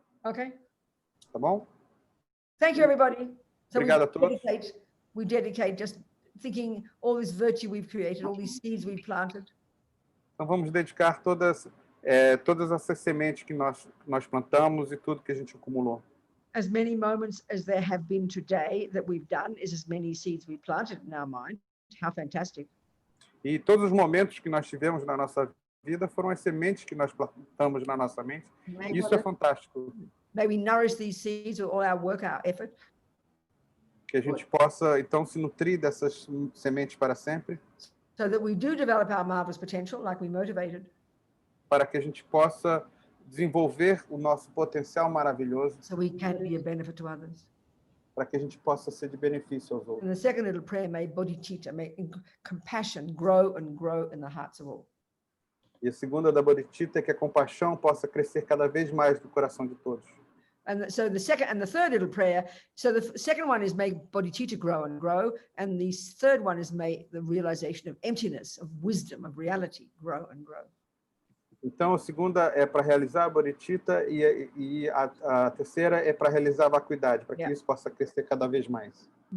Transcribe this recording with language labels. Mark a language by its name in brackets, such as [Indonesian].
[English] Okay? [Portuguese] Tá bom? [English] Thank you, everybody. So [Portuguese] Obrigado a todos. [English] we dedicate just thinking all this virtue we've created, all these seeds we've planted. [Portuguese] Então vamos dedicar todas essas sementes que nós plantamos e tudo que a gente acumulou. [English] As many moments as there have been today that we've done is as many seeds we planted in our mind. How fantastic. [Portuguese] E todos os momentos que nós tivemos na nossa vida foram as sementes que nós plantamos na nossa mente. Isso é fantástico. [English] May we nourish these seeds with all our work, our effort. [Portuguese] Que a gente possa, então, se nutrir dessas sementes para sempre. [English] So that we do develop our marvelous potential, like we motivated. [Portuguese] Para que a gente possa desenvolver o nosso potencial maravilhoso. [English] So we can be a benefit to others. [Portuguese] Para que a gente possa ser de benefício aos outros. [English] And the second little prayer, may bodhicitta, may compassion grow and grow in the hearts of all. [Portuguese] E a segunda da bodhicitta é que a compaixão possa crescer cada vez mais no coração de todos. [English] And so the second and the third little prayer, so the second one is may bodhicitta grow and grow, and the third one is may the realization of emptiness, of wisdom, of reality grow and grow. [Portuguese] Então, a segunda é para realizar a bodhicitta e a terceira é para realizar a vacuidade, para que isso possa crescer cada vez mais.